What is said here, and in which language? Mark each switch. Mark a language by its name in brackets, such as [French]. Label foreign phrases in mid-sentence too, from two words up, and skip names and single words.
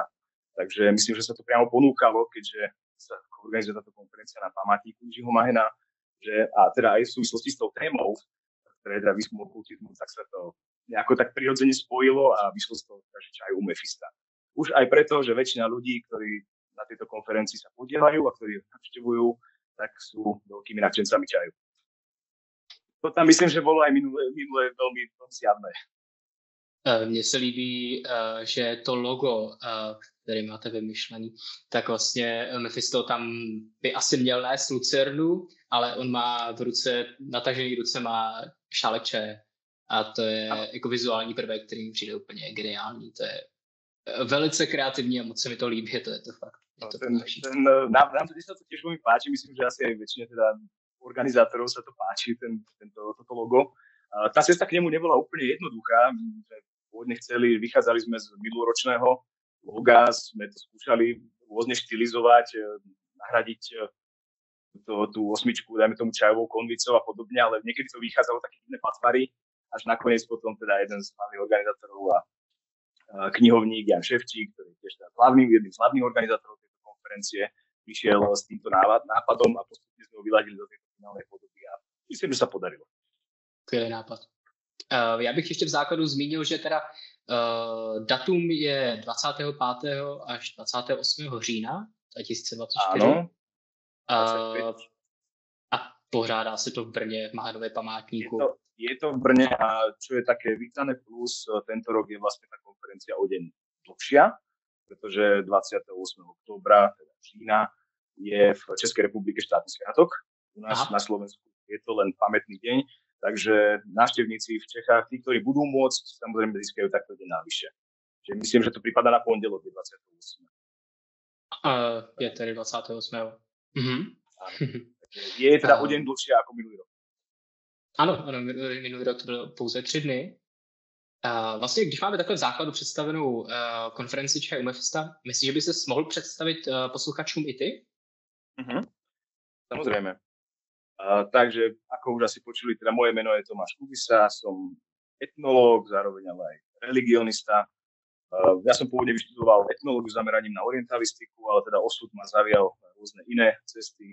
[Slovak] Takže myslím, že sa to priamo ponúkalo, keďže sa organizuje táto konferencia na památniku Jiřího Mahena, a teda aj v súvislosti s tou témou, ktoré je teda výskum okultizmu, tak sa to nejako tak prirodzene spojilo a vyšlo z toho, že Chai u Mephisto. Už aj preto, že väčšina ľudí, ktorí na tejto konferencii sa podieľajú a ktorí navštevujú, tak sú veľkými nadšencami čaju. To tam myslím, že bolo aj minulé veľmi zjavné. [Czech] Mně se líbí, že to logo, které máte vymyšlený, tak vlastně Mephisto tam by asi měl nést lucernu, ale on má v ruce, natažený ruce má šálek čaje. A to je jako vizuální prvek, který mi přijde úplně geniální. To je velice kreativní a moc se mi to líbí, to je to fakt. [Slovak] Nám sa to tiež veľmi páči, myslím, že asi aj väčšine teda organizátorov sa to páči, toto logo. Tá cesta k nemu nebola úplne jednoduchá. Pôvodne vychádzali sme z minuloročného loga, sme to skúšali rôzne štilizovať, nahradiť tú osmičku, dajme tomu čajovou konvicou a podobne, ale niekedy to vychádzalo také iné patvary, až nakoniec potom teda jeden z hlavných organizátorov a knihovník Jan Ševčík, ktorý je tiež jedným z hlavných organizátorov tejto konferencie, vyšiel s týmto nápadom a postupne sme ho vyladili do tejto finálnej podoby a myslím, že sa podarilo. [Czech] Skvělý nápad. Já bych ještě v základu zmínil, že teda Datum je 25. až 28. října 2024. [Slovak] Áno, 25. [Czech] A pořádá se to v Brně v Májnově památníku. [Slovak] Je to v Brne a čo je také vítané plus, tento rok je vlastne tá konferencia o deň dlhšia, pretože 28. októbra, teda října, je v Českej republike štátny sviatok. U nás na Slovensku je to len pamätný deň, takže návštevníci v Čechách, tí, ktorí budú môcť, samozrejme získajú takto deň navyše. Čiže myslím, že to prípada na pondelok, je 28. [Czech] Je tedy 28. [Slovak] Je teda o deň dlhšie ako minulý rok. [Czech] Ano, minulý rok to bylo pouze 3 dny. Vlastně, když máme takhle v základu představenou konferenci ČHU Mefista, myslíš, že by ses mohl představit posluchačům i ty? [Slovak] Samozrejme. Takže, ako už asi počuli, teda moje meno je Tomáš Kubisa, som etnológ, zároveň ale aj religionista. Ja som pôvodne vyštudoval etnológiu s zameraním na orientalistiku, ale teda osud ma zavial na rôzne iné cesty.